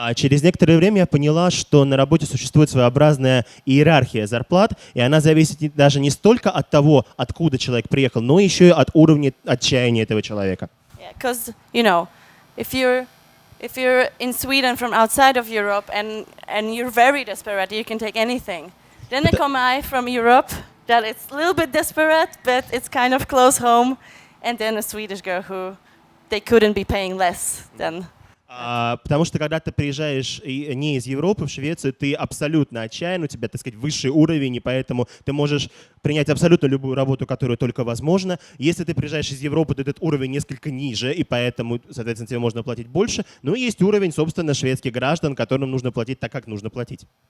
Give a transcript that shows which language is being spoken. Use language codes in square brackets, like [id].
[ru] Через некоторое время я поняла, что на работе существует своеобразная иерархия зарплат, и она зависит даже не столько от того, откуда человек приехал, но еще и от уровня отчаяния этого человека. [en] Yeah, because you know, if you're in Sweden from outside of Europe and you're very desperate, you can take anything. Then there come I from Europe that it's a little bit desperate, but it's kind of close home, and then a Swedish girl who they couldn't be paying less than. [ru] Потому что когда ты приезжаешь не из Европы в Швецию, ты абсолютно отчаян, у тебя, так сказать, высший уровень, и поэтому ты можешь принять абсолютно любую работу, которую только возможно. Если ты приезжаешь из Европы, то этот уровень несколько ниже, и поэтому, соответственно, тебе можно платить больше. Ну и есть уровень, собственно, шведских граждан, которым нужно платить так, как нужно платить.